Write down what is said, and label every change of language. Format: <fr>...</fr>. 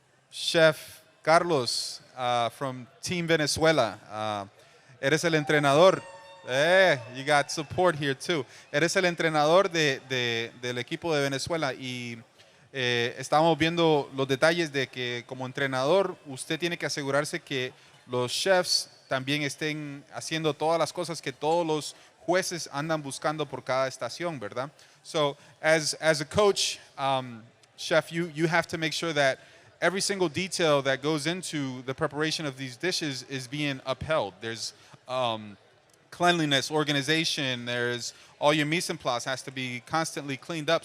<en>Chef Carlos from Team Venezuela.</en> <es>Eres el entrenador.</es> <en>You got support here too.</en> <es>Eres el entrenador del equipo de Venezuela y estábamos viendo los detalles de que como entrenador usted tiene que asegurarse que los chefs también estén haciendo todas las cosas que todos los jueces andan buscando por cada estación, ¿verdad?</es> <en>So as a coach, chef, you have to make sure that every single detail that goes into the preparation of these dishes is being upheld. There's cleanliness, organization, there's all your mise en place has to be constantly cleaned up.</en>